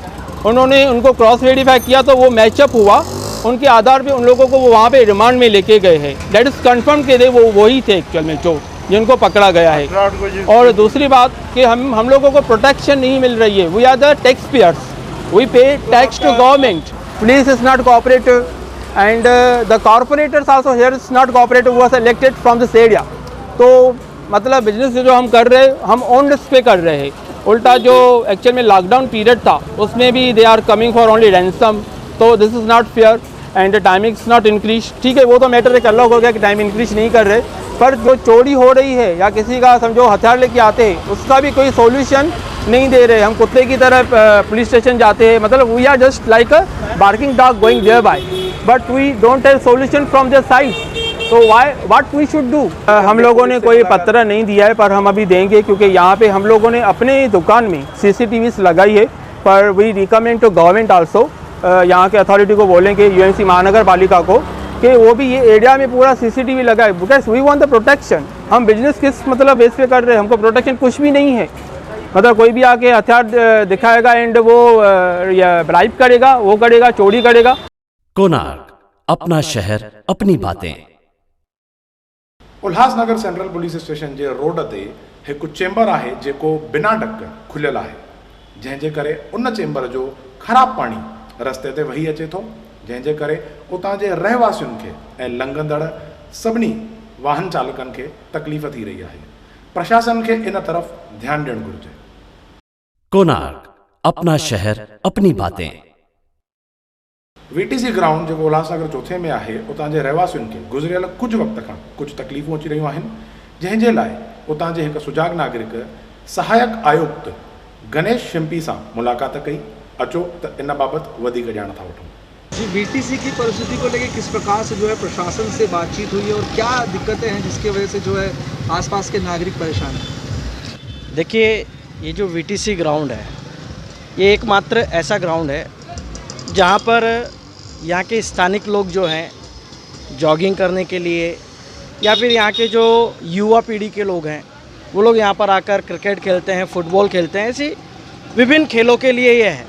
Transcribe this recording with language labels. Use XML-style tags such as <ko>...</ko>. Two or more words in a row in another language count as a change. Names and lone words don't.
<hi>उन्होंने उनको</hi> <en>cross verify</en> <hi>किया तो वो मैचअप हुआ, उनके आधार पे उन लोगों को वो वहाँ पे रिमांड में लेके गए हैं।</hi> <en>that is confirm</en> <hi>के दे वो वही थे एक्चुअल में जो जिनको पकड़ा गया है। और दूसरी बात कि हम लोगों को प्रोटेक्शन नहीं मिल रही है।</hi> <en>we are the tax payers, we pay tax to government. police is not cooperative and the corporators also here is not cooperative, was elected from this area.</en> <hi>तो मतलब बिजनेस जो हम कर रहे हैं हम</hi> <en>on risk</en> <hi>पे कर रहे हैं। उल्टा जो एक्चुअल में लॉकडाउन पीरियड था उसमें भी</hi> <en>they are coming for only ransom, तो this is not fair and the timings not increase. ठीक है, वो तो मैटर एक अलग हो गया कि time increase नहीं कर रहे, पर जो चोरी हो रही है या किसी का समझो हथियार लेके आते हैं उसका भी कोई सोल्यूशन नहीं दे रहे।</en> <hi>हम कुत्ते की तरह पुलिस स्टेशन जाते हैं, मतलब</hi> <en>we are just like a barking dog going there by, but we don't have solution from their side. तो what we should do?</en> <hi>हम लोगों ने कोई पत्र नहीं दिया है, पर हम अभी देंगे क्योंकि यहाँ पे हम लोगों ने अपने दुकान में CCTVs लगाई है। पर</hi> <en>we recommend to government also,</en> <hi>यहाँ के अथॉरिटी को बोलेंगे, UMC महानगर पालिका को, कि वो भी ये एरिया में पूरा CCTV लगाए,</hi> <en>because we want the protection.</en> <hi>हम बिजनेस किस मतलब बेस पे कर रहे हैं, हमको प्रोटेक्शन कुछ भी नहीं है। मतलब कोई भी आके हथियार दिखाएगा एंड वो ब्राइब करेगा, वो करेगा, चोरी करेगा। कोणार्क, अपना शहर अपनी बातें।</hi> <sd>उल्हासनगर सेंट्रल पुलिस स्टेशन जे रोड ते हिकु चेंबर आहे जेको बिना ढक खुलियल आहे, जंहिंजे करे उन चेंबर जो ख़राबु पाणी रस्ते ते वही अचे थो, जंहिंजे करे उतां जे रहवासियुनि खे ऐं लंघंदड़ सभिनी वाहन चालकनि खे तकलीफ़ थी रही आहे। प्रशासन खे इन तरफ़ ध्यानु ॾियणु घुरिजे।</sd> <hi>कोणार्क अपना शहर अपनी बातें।</hi> <sd>VTC ग्राउंड जेको उल्हासनगर चौथे में आहे, उतां जे रहवासियुनि खे गुज़िरियल कुझु वक़्त खां कुझु तकलीफ़ूं अची रहियूं आहिनि, जंहिंजे लाइ उतां जे हिकु सुजाग नागरिक सहायक आयुक्त गणेश शिंपी सां मुलाक़ात कई। अचो त इन बाबति वधीक ॼाण था वठूं।</sd> <hi>जी, BTC की परिस्थिति को लेकर किस प्रकार से जो है प्रशासन से बातचीत हुई और क्या दिक्कतें हैं जिसकी वजह से जो है आसपास के नागरिक परेशान हैं? देखिए, ये जो VTC ग्राउंड है, ये एकमात्र ऐसा ग्राउंड है जहाँ पर यहाँ के स्थानिक लोग जो हैं जॉगिंग करने के लिए या फिर यहाँ के जो युवा पीढ़ी के लोग हैं वो लोग यहाँ पर आकर क्रिकेट खेलते हैं, फुटबॉल खेलते हैं, ऐसी विभिन्न खेलों के लिए ये है।</hi>